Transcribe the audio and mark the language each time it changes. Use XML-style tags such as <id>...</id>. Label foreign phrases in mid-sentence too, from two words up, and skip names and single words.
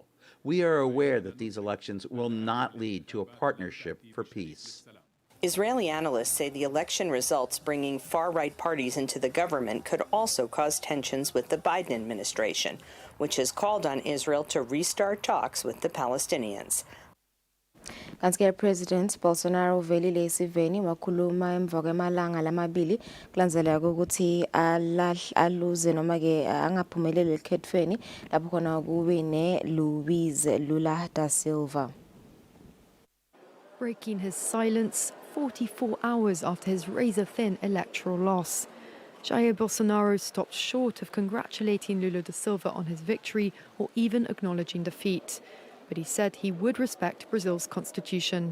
<en>We are aware that these elections will not lead to a partnership for peace. Israeli analysts say the election results bringing far-right parties into the government could also cause tensions with the Biden administration, which has called on Israel to restart talks with the Palestinians.</en> <ss>Kanti President Bolsonaro velile isiveni wakhuluma emva kwemalanga lamabili kulandzeleka ukuthi aluze noma ke angaphumeleli ekhethweni lapho khona kuwine Luiz Lula da Silva.</ss> <en>Breaking his silence 44 hours after his razor-thin electoral loss. Jair Bolsonaro stopped short of congratulating Lula da Silva on his victory or even acknowledging defeat. But he said he would respect Brazil's constitution.</en>